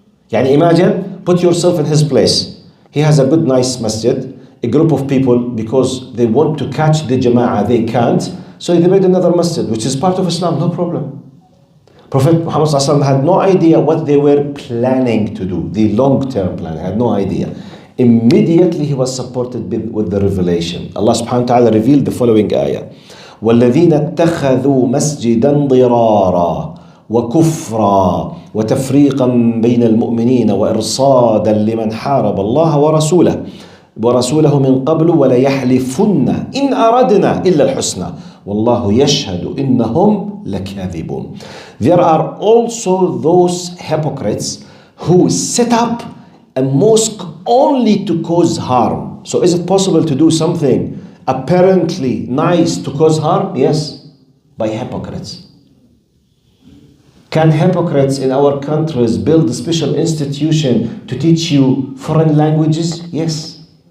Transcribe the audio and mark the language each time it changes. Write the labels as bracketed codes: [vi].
[en] Yani imagine, put yourself in his place. He has a good, nice masjid, a group of people, because they want to catch the jama'ah, they can't, so they made another masjid, which is part of Islam, no problem. Prophet Muhammad ﷺ had no idea what they were planning to do, the long-term plan, had no idea. Immediately he was supported with the revelation. Allah subhanahu wa ta'ala revealed the following ayah. [ar] وَالَّذِينَ اتَّخَذُوا مَسْجِدًا ضِرَارًا وَكُفْرًا وَتَفْرِيقًا بَيْنَ الْمُؤْمِنِينَ وَإِرْصَادًا لِمَنْ حَارَبَ اللَّهَ ورسوله من قبل وليحلفن إن أردنا إلا الحسنى والله يشهد إنهم لكاذبون. [en] There are also those hypocrites who set up a mosque only to cause harm. So is it possible to do something apparently nice to cause harm? Yes, by hypocrites. Can hypocrites in our countries build a special institution to teach you foreign languages? Yes.